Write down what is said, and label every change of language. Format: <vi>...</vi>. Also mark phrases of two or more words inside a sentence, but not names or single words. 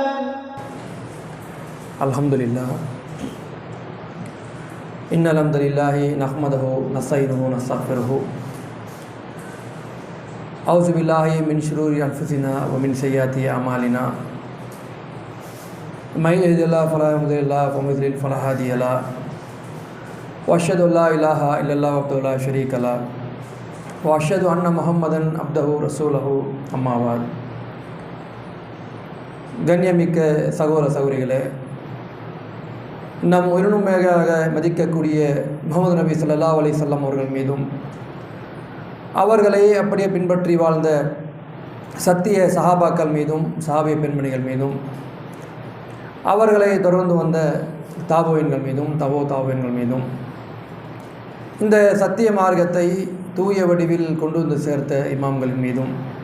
<ar>الحمد لله إن الحمد لله نحمده ونستعينه ونستغفره أعوذ بالله من شرور أنفسنا ومن سيئات أعمالنا من يهد الله فلا مضل له ومن يضلل فلا هادي له وأشهد أن لا إله إلا الله وحده لا شريك له وأشهد أن محمدا عبده ورسوله أما بعد</ar> <ta>கண்ணியமிக்க சகோதர சகோதரிகளே, நம் உயிரினுமையாக மதிக்கக்கூடிய முஹம்மது நபி</ta> <ar>صلى الله عليه وسلم</ar> <ta>அவர்கள் மீதும் அவர்களை அப்படியே பின்பற்றி வாழ்ந்த சத்திய சஹாபாக்கள் மீதும் சஹாபிய பெண்மணிகள் மீதும் அவர்களை தொடர்ந்து வந்த தாபோயின்கள் மீதும் தாபோயின்கள் மீதும் இந்த சத்திய மார்க்கத்தை தூய வடிவில் கொண்டு வந்து சேர்த்த இமாம்களின் மீதும்</ta>